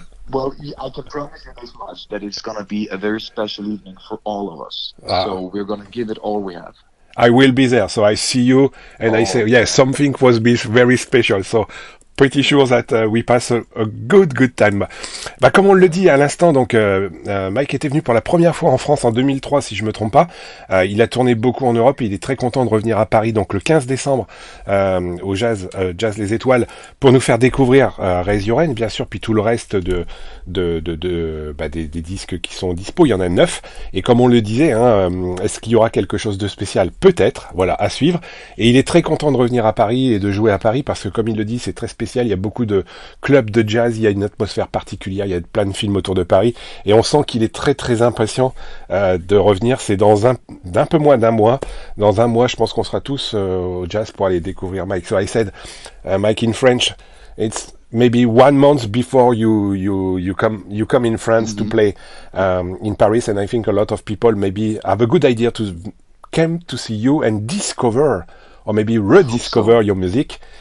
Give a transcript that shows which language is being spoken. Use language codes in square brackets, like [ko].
[en] Well, I can promise you this much, that it's going to be a very special evening for all of us. So we're going to give it all we have. I will be there, so I see you, and I say, something was very special, so pretty sure that we pass a good time. [fr] Comme on le dit à l'instant, donc Mike était venu pour la première fois en France en 2003, si je me trompe pas. Il a tourné beaucoup en Europe et il est très content de revenir à Paris, donc le 15 décembre au Jazz Les Étoiles, pour nous faire découvrir Raise Your Hand, bien sûr, puis tout le reste des disques qui sont dispo. Il y en a 9, et comme on le disait, est-ce qu'il y aura quelque chose de spécial? Peut-être, voilà, à suivre. Et il est très content de revenir à Paris et de jouer à Paris, parce que comme il le dit, c'est très spécial. Il y a beaucoup de clubs de jazz, il y a une atmosphère particulière, il y a plein de films autour de Paris, et on sent qu'il est très très impatient de revenir. C'est dans un peu moins d'un mois. Dans un mois, je pense qu'on sera tous au jazz pour aller découvrir Mike. [en] So I said, Mike, in French, it's maybe 1 month before you come in France to play in Paris, and I think a lot of people maybe have a good idea to come to see you and discover, or maybe rediscover your music.